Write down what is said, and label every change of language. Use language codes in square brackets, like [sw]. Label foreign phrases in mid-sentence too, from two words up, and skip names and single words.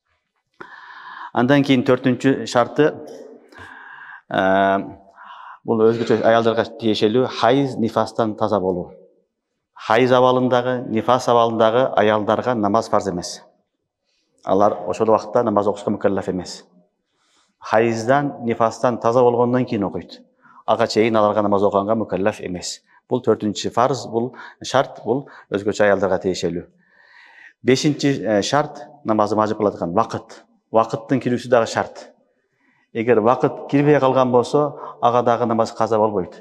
[ky] Андан кийин 4-чү шарты бул өзгөчө аялдарга тиешелүү хайыз нифастан таза болуу. Хайыз абалындагы, нифас абалындагы аялдарга намаз фарз эмес. Алар ошол убакытта намаз окушка мукаллаф эмес. Hayızdan, nifastan taza болгондон кийин окуйт. Ага чейин аларга намаз окуганга мукаллаф эмес. Бул 4-нчү фарз, бул шарт, бул өзгөчө аялдарга тиешелүү. 5-нчи шарт намазды важып кылат вакыт. Вакыттын кирүүсү дагы шарт. Эгер вакыт кирбей калган болсо, ага дагы намаз каза болбойт.